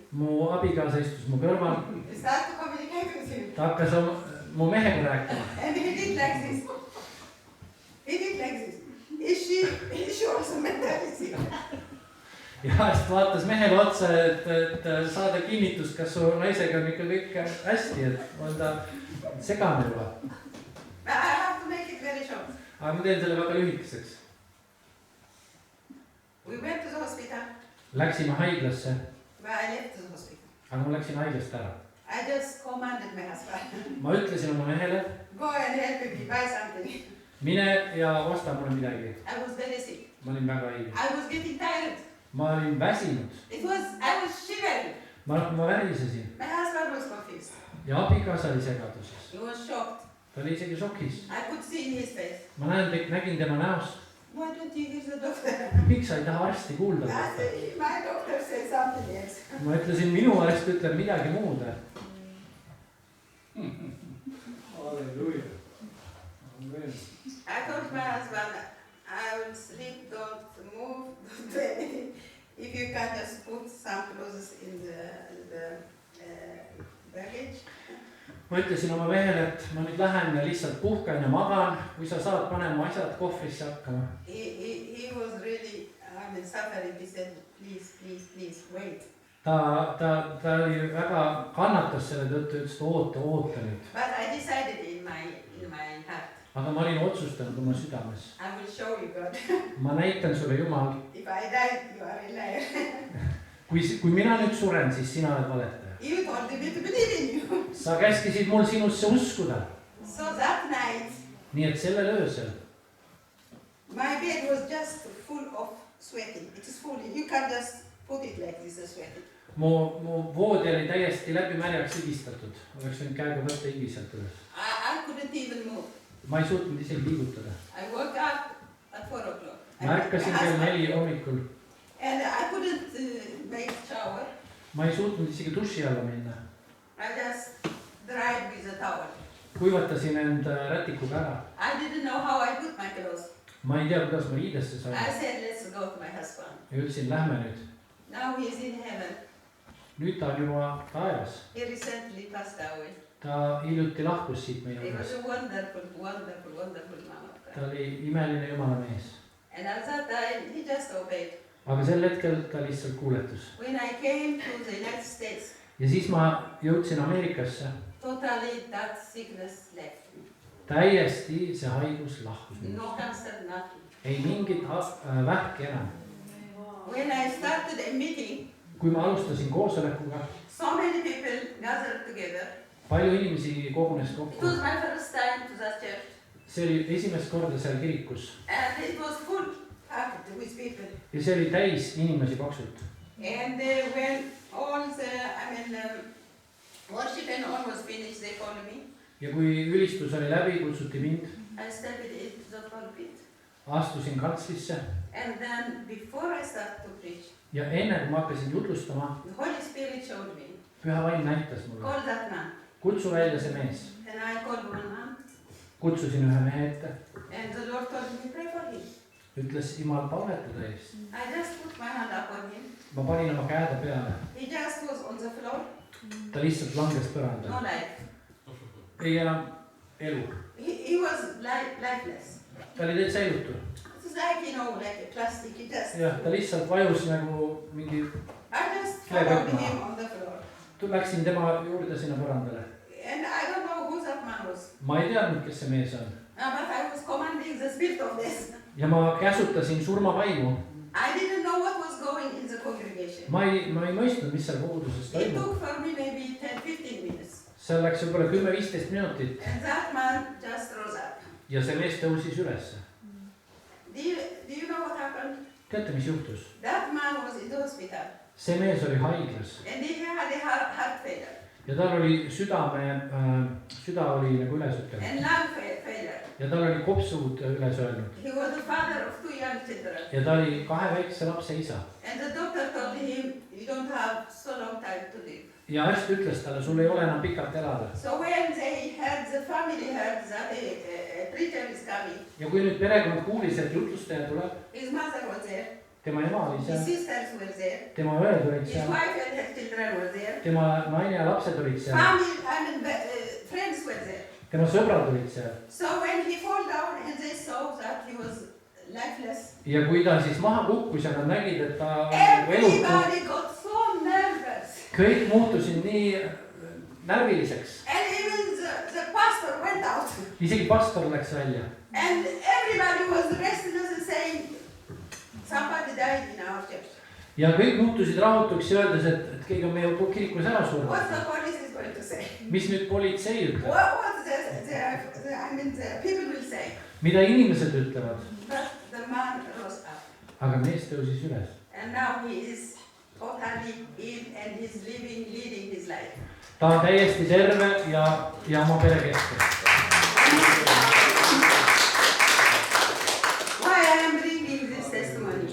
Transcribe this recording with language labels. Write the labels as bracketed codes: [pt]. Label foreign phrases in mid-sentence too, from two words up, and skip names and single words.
[et] mu abikaasa istus mu kõrval. [en] We started to communicate with him. [et] ta hakkas mu mehega rääkima. [en] And he did like this. He did like this. Is she also mentally sick? [et] ja arst vaatas mehele otsa, et saada kinnitust, kas su naisega on ikka kõik hästi, et on ta segane juba. [en] I have to make it very short. [et] aga ma teen selle väga lühikeseks. [en] We went to the hospital, [et] Läksime haiglasse, [en] but I left the hospital. [et] aga ma läksin haiglast ära. [en] I just commanded my husband, [et] ma ütlesin oma mehele, [en] go and help me buy something. [et] mine ja osta mulle midagi. [en] I was very sick. [et] ma olin väga haige. [en] I was getting tired. [et] ma olin väsinud. [en] I was shivering. [et] ma värisesin [en] My husband was confused. [et] ja abikaasa oli segaduses. [en] He was shocked. [et] ta oli isegi šokis. [en] I could see in his face. [et] ma nägin tema näost. [en] Why don't you hear the doctor? [et] miks sa ei taha arsti kuulda [en] I [et] võtta? [en] said, my doctor said something else. [et] ma ütlesin, minu arst ütleb midagi muud. Halleluuja. Amen. [en] I told my husband, I will sleep, don't move, don't do anything. If you can just put some clothes in the baggage. [et] ma ütlesin oma mehele, et ma nüüd lähen ja lihtsalt puhkan ja magan. kui sa saad, pane mu asjad kohvrisse hakkama. [en] He was really, suffering. He said, please, wait. [et] ta oli väga kannatas selle tõttu, ütles, et oota nüüd. [en] But I decided in my heart. [et] aga ma olin otsustanud oma südames. [en] I will show you God. [et] ma näitan sulle, Jumal. [en] If I die, you are a liar. [et] kui mina nüüd suren, siis sina oled valetaja. [en] You told me to believe in you. [et] sa käskisid mul sinusse uskuda. [en] So that night, [et] nii et sellel öösel [en] my bed was just full of sweating. It is full. You can just put it like this, sweating. [et] mu voodi oli täiesti läbi märjaks higistatud. oleks võinud käega võtta higiselt üles. [en] I couldn't even move. [et] ma ei suutnud isegi liigutada. [en] I woke up at 4 o'clock. [et] ma ärkasin kell 4 hommikul. [en] And I couldn't make shower. [et] ma ei suutnud isegi duši alla minna. [en] I just dried with a towel. [et] kuivatasin end rätikuga ära. [en] I didn't know how I put my clothes. [et] ma ei tea, kuidas ma riidesse sain. [en] I said, let's go to my husband. [et] ja ütlesin, lähme nüüd. [en] Now he is in heaven. [et] nüüd ta on juba taevas. [en] He recently passed away. [et] ta hiljuti lahkus siit meie [en] He was [et] juures. [en] a wonderful man of [et] ta [en] God. [et] oli imeline jumala mees. [en] And at that time, he just obeyed. [et] aga sel hetkel ta lihtsalt kuuletus. [en] When I came to the United States, [et] ja siis ma jõudsin Ameerikasse. [en] totally that sickness left me. [et] täiesti see haigus lahkus minust. [en] No cancer, nothing. [et] ei mingit vähki enam. [en] When I started a meeting, [et] kui ma alustasin koosolekuga, [en] so many people gathered together. [et] palju inimesi kogunes [en] It [et] kokku. [en] was my first time to that church. [et] see oli esimest korda seal kirikus. [en] And it was full packed with people. [et] ja see oli täis inimesi paksult. [en] And when all the, worship and all was finished, they called me. [et] ja kui ülistus oli läbi, kutsuti mind. [en] I stepped into the pulpit. [et] astusin kantslisse. [en] And then before I started to preach, [et] ja enne kui ma hakkasin jutlustama, [en] the Holy Spirit showed me. [et] Püha Vaim näitas mulle. [en] Call that man. [et] kutsu välja see mees. [en] And I called one man. [et] kutsusin ühe mehe ette. [en] And the Lord told me, pray for him. [et] ütles Jumal palvetada eest. [en] I just put my hand upon him. [et] Ma panin oma käede peale. [en] He just was on the floor. [et] Ta lihtsalt langes [en] No [et] põrandale. [en] life. [et] Ei enam elu. [en] He was lifeless. [et] Ta oli täitsa elutu. [en] It's like, like a plastic. He just. [et] Jah, ta lihtsalt vajus nagu mingi... [en] I just followed him on the floor. [et] Läksin tema juurde sinna põrandale. [en] And I don't know who that man was. [et] Ma ei teadnud, kes see mees on. [en] But I was commanding the spirit of death. [et] Ja ma käsutasin surmavaimu. [en] I didn't know what was going in the congregation. [et] Ma ei mõistnud, mis seal koguduses [en] It [et] toimub. [en] took for me maybe 10-15 minutes. [et] Seal läks võib-olla 10-15 minutit. [en] And that man just rose up. [et] Ja see mees tõusis ülesse. [en] Do you know what happened? [et] Teate, mis juhtus? [en] That man was in the hospital. [et] See mees oli haiglas. [en] And he had a heart failure. [et] Ja tal oli süda oli nagu üles ütlenud. [en] And lung failure. [et] Ja tal oli kopsud üles öelnud. [en] He was the father of 2 young children. [et] Ja ta oli 2 väikse lapse isa. [en] And the doctor told him, you don't have so long time to live. [et] Ja arst ütles talle, sul ei ole enam pikalt elada. [en] So when the family heard that a preacher is coming. [et] Ja kui nüüd perekond kuulis, et jutlustaja tuleb. [en] His mother was there. [et] Tema ema oli seal. [en] His sisters were there. [et] Tema õed olid [en] His [et] seal. [en] wife and her children were there. [et] Tema naine ja lapsed olid seal. [en] Family, friends were there. [et] Tema sõbrad olid seal. [en] So when he fall down and they saw that he was lifeless. [et] Ja kui ta siis maha kukkus ja nad nägid, et ta on elutu. [en] Everybody got so nervous. [et] Kõik muutusid nii närviliseks. [en] And even the pastor went out. [et] Isegi pastor läks välja. [en] And everybody was restless and saying, somebody died in our church. [et] Ja kõik muutusid rahutuks ja öeldes, et keegi on meie kirikus ära surnud. [en] What the police is going to say? [et] Mis nüüd politsei ütleb? [en] What the people will say? [et] Mida inimesed ütlevad? [en] But the man rose up. [et] Aga mees tõusis üles. [en] And now he is totally in and he's leading his life. [et] Ta on täiesti terve ja oma pere keskel. [en] Why I am bringing this testimony?